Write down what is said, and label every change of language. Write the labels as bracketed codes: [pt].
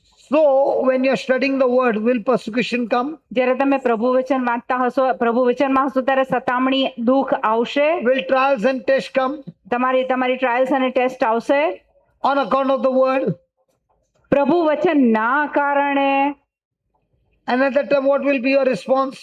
[en] So when you're studying the word, will persecution come? [gu] જ્યારે તમે પ્રભુ વચન વાંચતા હશો, પ્રભુ વચનમાં હશો ત્યારે સતામણી દુઃખ આવશે. [en] Will trials and tests come [gu] તમારી ટ્રાયલ્સ અને ટેસ્ટ આવશે [en] on account of the word? [gu] પ્રભુ વચન ના કારણે. [en] And at that time, what will be your response?